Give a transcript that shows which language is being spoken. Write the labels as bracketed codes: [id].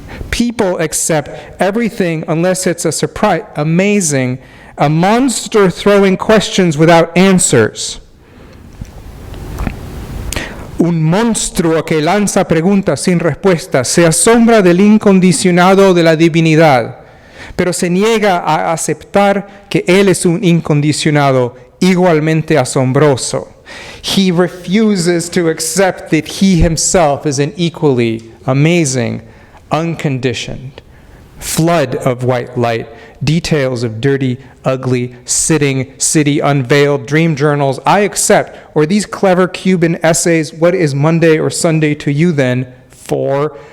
[en] People accept everything unless it's a surprise, amazing, a monster throwing questions without answers. [es] Un monstruo que lanza preguntas sin respuestas, se asombra del incondicionado de la divinidad, pero se niega a aceptar que él es un incondicionado igualmente asombroso. [en] He refuses to accept that he himself is an equally amazing, unconditioned flood of white light, details of dirty, ugly, sitting, city unveiled, dream journals, I accept, or these clever Cuban essays, what is Monday or Sunday to you then? 4.